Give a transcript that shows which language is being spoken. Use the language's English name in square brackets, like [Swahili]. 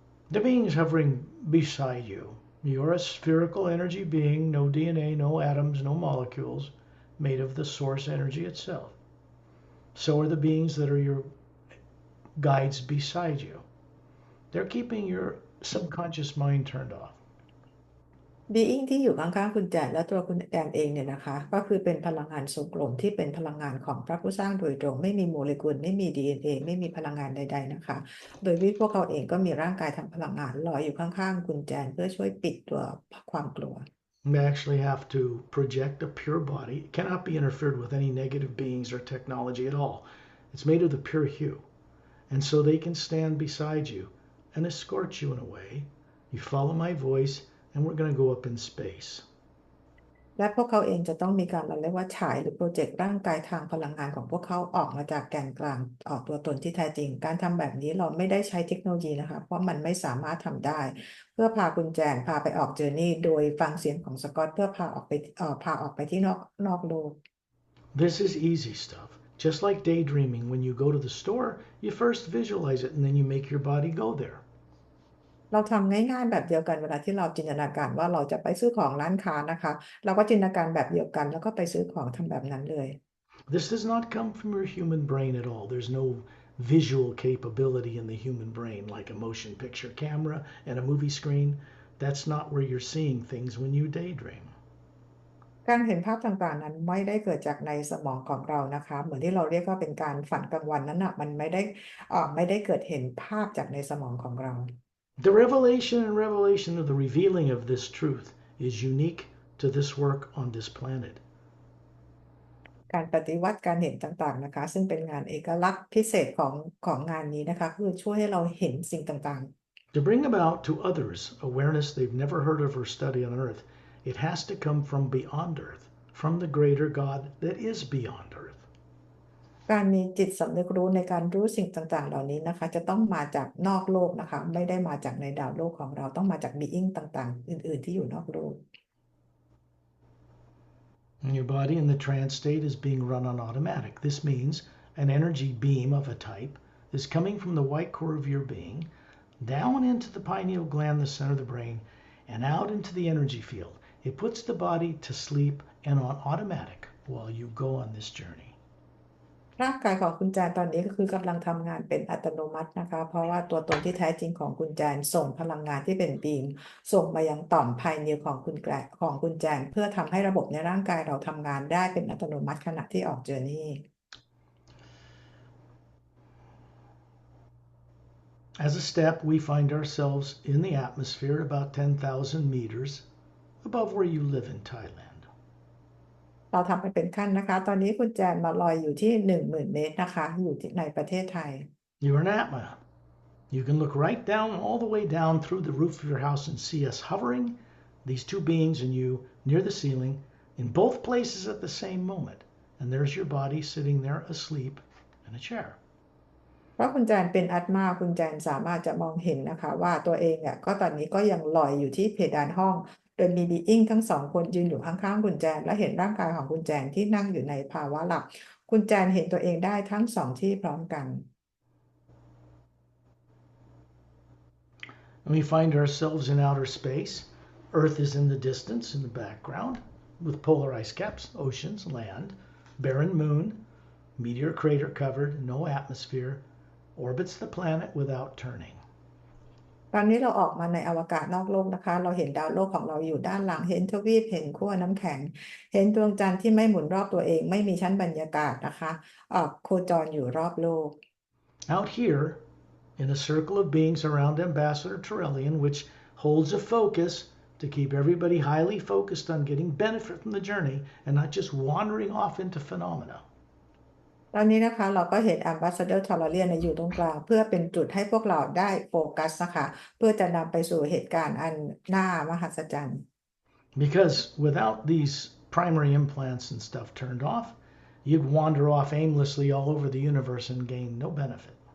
[English] The beings hovering beside you. You're a spherical energy being, no DNA, no atoms, no molecules, made of the source energy itself. So are the beings that are your guides beside you. They're keeping your subconscious mind turned off. [Thai] Being ที่อยู่ข้างๆคุณแจนและตัวคุณแจนเองเนี่ยนะคะก็คือเป็นพลังงานทรงกลมที่เป็นพลังงานของพระผู้สร้างโดยตรงไม่มีโมเลกุลไม่มี DNA ไม่มีพลังงานใดๆนะคะโดยที่พวกเขาเองก็มีร่างกายทางพลังงานลอยอยู่ข้างๆคุณแจนเพื่อช่วยปิดตัวความกลัว [English] We actually have to project a pure body. It cannot be interfered with any negative beings or technology at all. It's made of the pure hue. And so they can stand beside you and escort you in a way. You follow my voice and we're going to go up in space. [Thai] และพวกเขาเองจะต้องมีการเราเรียกว่าฉายหรือโปรเจกต์ร่างกายทางพลังงานของพวกเขาออกมาจากแกนกลางออกตัวตนที่แท้จริงการทำแบบนี้เราไม่ได้ใช้เทคโนโลยีนะคะเพราะมันไม่สามารถทำได้เพื่อพาคุณแจนพาไปออกเจอร์นี่โดยฟังเสียงของสกอตเพื่อพาออกไปที่นอกโลก [English] This is easy stuff. Just like daydreaming, when you go to the store, you first visualize it and then you make your body go there. [Thai] เราทำง่ายๆแบบเดียวกันเวลาที่เราจินตนาการว่าเราจะไปซื้อของร้านค้านะคะเราก็จินตนาการแบบเดียวกันแล้วก็ไปซื้อของทำแบบนั้นเลย [English] This does not come from your human brain at all. There's no visual capability in the human brain like a motion picture camera and a movie screen. That's not where you're seeing things when you daydream. [Thai] การเห็นภาพต่างๆนั้นไม่ได้เกิดจากในสมองของเรานะคะเหมือนที่เราเรียกว่าเป็นการฝันกลางวันนั้นนะมันไม่ได้เกิดเห็นภาพจากในสมองของเรา [English] The revelation of the revealing of this truth is unique to this work on this planet. [Thai] การปฏิวัติการเห็นต่างๆนะคะซึ่งเป็นงานเอกลักษณ์พิเศษของงานนี้นะคะคือช่วยให้เราเห็นสิ่งต่าง [English] To bring about to others awareness they've never heard of or studied on earth, it has to come from beyond earth, from the greater God that is beyond earth. [Thai] ๆการมีจิตสำนึกรู้ในการรู้สิ่งต่างๆเหล่านี้นะคะจะต้องมาจากนอกโลกนะคะไม่ได้มาจากในดาวโลกของเราต้องมาจากบีอิงต่างๆอื่นๆที่อยู่นอกโลก [English] And your body in the trance state is being run on automatic. This means an energy beam of a type is coming from the white core of your being down into the pineal gland, the center of the brain, and out into the energy field. It puts the body to sleep and on automatic while you go on this journey. [Thai] ร่างกายของคุณแจนตอนนี้ก็คือกำลังทำงานเป็นอัตโนมัตินะคะเพราะว่าตัวตนที่แท้จริงของคุณแจนส่งพลังงานที่เป็นบีมส่งมายังต่อมภายในของคุณแจนเพื่อทำให้ระบบในร่างกายเราทำงานได้เป็นอัตโนมัติขณะที่ออกเจอร์นี่ [English] As a step, we find ourselves in the atmosphere about 10,000 meters above where you live in Thailand. [Thai] เราทำไปเป็นขั้นนะคะตอนนี้คุณแจนมาลอยอยู่ที่10,000 เมตรนะคะอยู่ที่ในประเทศไทย [English] You're an Atma. You can look right down, all the way down through the roof of your house and see us hovering, these two beings and you, near the ceiling, in both places at the same moment. And there's your body sitting there asleep in a chair. [Thai] เพราะคุณแจนเป็นอัตมาคุณแจนสามารถจะมองเห็นนะคะว่าตัวเองอ่ะก็ตอนนี้ก็ยังลอยอยู่ที่เพดานห้องโดยมีบีอิงทั้งสองคนยืนอยู่ข้างๆคุณแจนและเห็นร่างกายของคุณแจนที่นั่งอยู่ในภาวะหลับคุณแจนเห็นตัวเองได้ทั้งสองที่พร้อมกัน [English] And we find ourselves in outer space. Earth is in the distance, in the background, with polar ice caps, oceans, land, barren moon, meteor crater covered, no atmosphere, orbits the planet without turning. [Thai] ตอนนี้เราออกมาในอวกาศนอกโลกนะคะเราเห็นดาวโลกของเราอยู่ด้านหลังเห็นทวีปเห็นขั้วน้ำแข็งเห็นดวงจันทร์ที่ไม่หมุนรอบตัวเองไม่มีชั้นบรรยากาศนะคะโคจรอยู่รอบโลก [English] Out here, in a circle of beings around Ambassador Turellian, which holds a focus to keep everybody highly focused on getting benefit from the journey and not just wandering off into phenomena. [Thai] ตอนนี้นะคะเราก็เห็น Ambassador t o l a r i a n อยู่ตรงกลางเพื่อเป็นจุดให้พวกเราได้โฟกัสนะคะเพื่อจะนำไปสู่เหตุการณ์อันน่ามหัศจรรย์ [English] Because without these primary implants and stuff turned off, you'd wander off aimlessly all over the universe and gain no benefit.